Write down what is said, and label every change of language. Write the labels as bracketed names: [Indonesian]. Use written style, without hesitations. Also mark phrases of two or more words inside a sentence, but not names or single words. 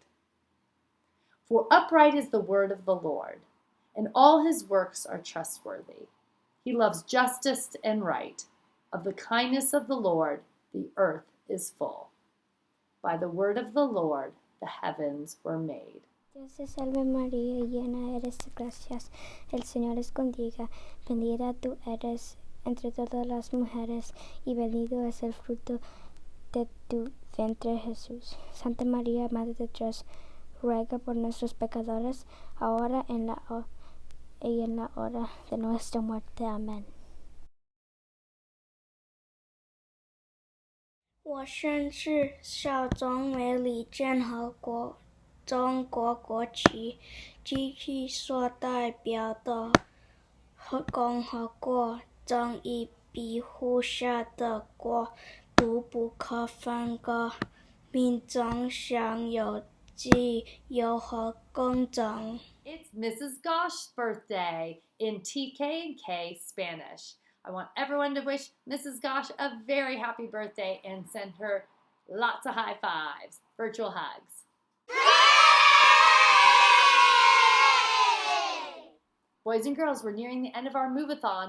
[English] For upright is the word of the Lord, and all his works are trustworthy. He loves justice and right. Of the kindness of the Lord, the earth is full. By the word of the Lord, the heavens were made. [Spanish] Dios te salve María, llena eres de gracias, el Señor es contigo, bendita tú eres entre todas las mujeres, y bendito es el fruto de tu vientre Jesús. Santa María, Madre de Dios, ruega por nuestros pecadores, ahora y en la hora de nuestra muerte. Amén. [Chinese] 我宣誓效忠美利坚合中国国旗及其所代表的共和国，正义庇护下的国度不可分割，民众享有自由和公正。 [English] It's Mrs. Gosh's birthday in TK&K Spanish. I want everyone to wish Mrs. Gosh a very happy birthday and send her lots of high fives, virtual hugs. Boys and girls, we're nearing the end of our move-a-thon.